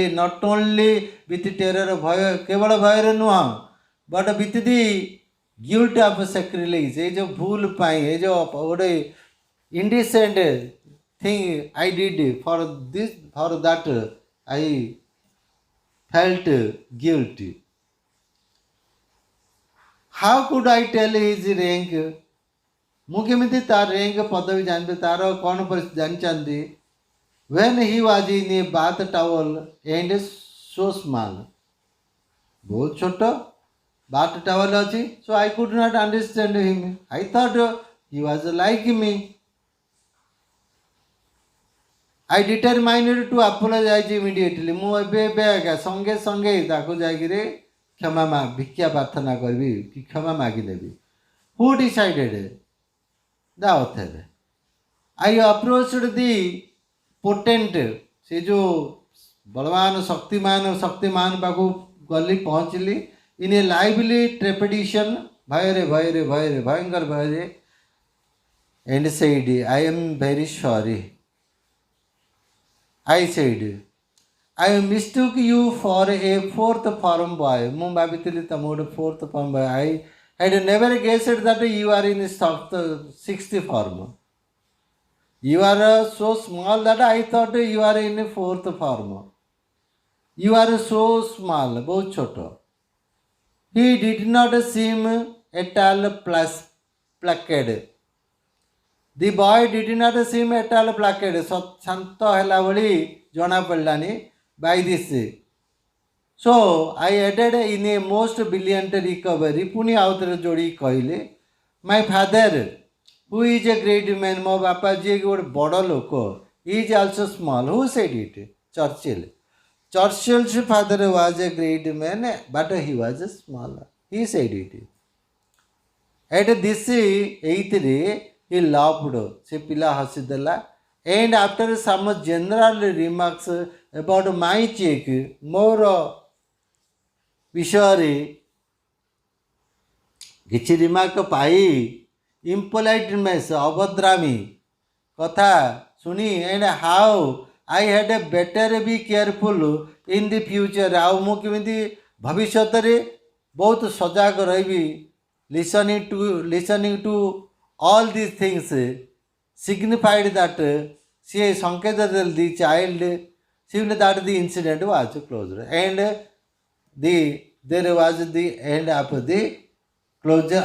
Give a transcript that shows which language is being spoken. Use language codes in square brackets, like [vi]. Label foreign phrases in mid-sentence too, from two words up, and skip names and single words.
[en] Not only with terror [or] ଭୟ, କେବଳ ଭୟରେ ନୁହଁ, [en] but with the guilt of sacrilege. [or] ଏ ଯେଉଁ ଭୁଲ ପାଇଁ, ଏ ଯେଉଁ ଗୋଟେ [en] indecent thing I did for this, for that I felt guilty. How could I tell his rank? [or] ମୁଁ କେମିତି ତାର rank ପଦବୀ ଜାଣିବି, ତାର କ'ଣ ଜାଣିଛନ୍ତି? [en] When he was in a bath towel and so small. [or] ବହୁତ ଛୋଟ [en] bath towel [or] ଅଛି. [en] So I could not understand him. I thought he was like me. I determined to apologize immediately. [or] ମୁଁ ଏବେ ଆଜ୍ଞା ସଙ୍ଗେ ସଙ୍ଗେ ତାକୁ ଯାଇକିରି କ୍ଷମା ଭିକ୍ଷା ପ୍ରାର୍ଥନା କରିବି କି କ୍ଷମା ମାଗିନେବି. [en] Who decided? The author. I approached the potent. [or] ସେ ଯେଉଁ ବଳବାନ ଶକ୍ତିମାନ ପାଖକୁ ଗଲି, ପହଞ୍ଚିଲି. [en] In a lively trepidation, [or] ଭୟଙ୍କର ଭୟରେ, [en] and said, I am very sorry. I said, I mistook you for a fourth form boy. [or] ମୁଁ ଭାବିଥିଲି ତମ ଗୋଟେ [en] fourth form boy. I had never guessed that you are in sixth form. You are so small that I thought you are in fourth form. You are so small, [hi] बहुत छोटो. [en] He did not seem at all placid. The boy did not seem at all placid. [or] शांत ହେଲା ଭଳି ଜଣା ପଡ଼ିଲାନି [en] by this. So I added in a most brilliant recovery. [or] ପୁଣି ଆଉଥରେ ଯୋଡ଼ି କହିଲେ, [en] my father who is a great man, [or] ମୋ ବାପା ଯିଏ ଗୋଟେ ବଡ଼ ଲୋକ, [en] is also small. Who said it? Churchill. Churchill's father was a great man, but he was small. He said it. At this ଏଇଥିରେ he laughed. [or] ସେ ପିଲା ହସିଦେଲା. [en] And after some general remarks about my cheek, [or] ମୋର ବିଷୟରେ କିଛି ରିମାର୍କ ପାଇ, impoliteness ଅଭଦ୍ରାମୀ କଥା ଶୁଣି, [en] and how I had better be careful in the future. [or] ଆଉ ମୁଁ କେମିତି ଭବିଷ୍ୟତରେ ବହୁତ ସଜାଗ ରହିବି. [en] listening to all these things signified that she संकेत the child seemed that the incident was closed, and there was the end of the closure.